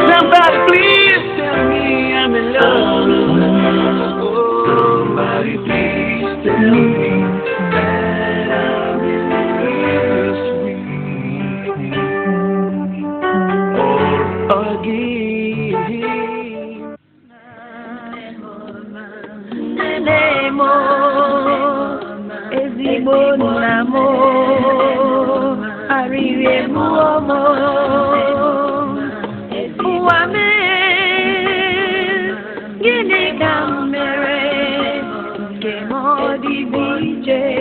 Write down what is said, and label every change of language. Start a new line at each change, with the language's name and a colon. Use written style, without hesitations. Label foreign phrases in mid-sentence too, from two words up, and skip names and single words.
English: Somebody please tell me I'm in love. Somebody please tell me that I'm in love. Or again.
Igbo: Ezigbo nna m, arịrị egbuo m, ụwa mee, gịnị ka m mere nke m ọ dịbụ iche?